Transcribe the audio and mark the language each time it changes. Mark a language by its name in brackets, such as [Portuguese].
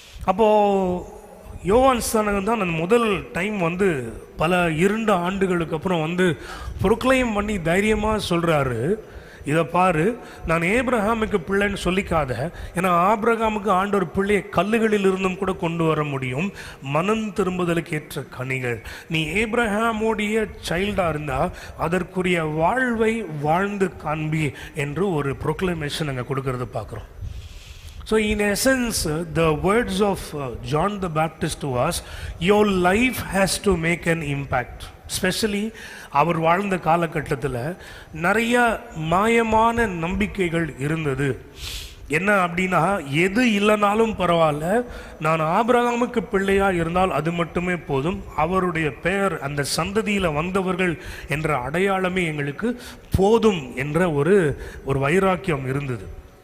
[Tamil] அப்போது யோவான் ஸ்நானகன் தான் அந்த முதல் டைம் பல 2 ஆண்டுகளுக்கு அப்புறம் ப்ரொக்ளைம் பண்ணி தைரியமாக சொல்கிறாரு, இதை பாரு, நான் ஏப்ரஹாமுக்கு பிள்ளைன்னு சொல்லிக்காத, ஏன்னா ஆபிரகாமுக்கு ஆண்டவர் பிள்ளையை கல்லுகளில் இருந்தும் கூட கொண்டு வர முடியும், மனம் திரும்புதலுக்கு ஏற்ற கனிகள். நீ ஏப்ரஹாமுடைய சைல்டாக இருந்தால் அதற்குரிய வாழ்வை வாழ்ந்து காண்பி என்று ஒரு ப்ரொக்ளமேஷன் அங்கே கொடுக்கறது பார்க்குறோம். [English] So in essence, the words of John the Baptist to us, your life has to make an impact. [Tamil] Especially அவர் வாழ்ந்த காலகட்டத்தில் நிறைய மாயமான நம்பிக்கைகள் இருந்தது. என்ன அப்படின்னா, எது இல்லைனாலும் பரவாயில்ல, நான் ஆபிரகாமுக்கு பிள்ளையாக இருந்தால் அது மட்டுமே போதும், அவருடைய பெயர் அந்த சந்ததியில் வந்தவர்கள் என்ற அடையாளமே எங்களுக்கு போதும் என்ற ஒரு வைராக்கியம் இருந்தது.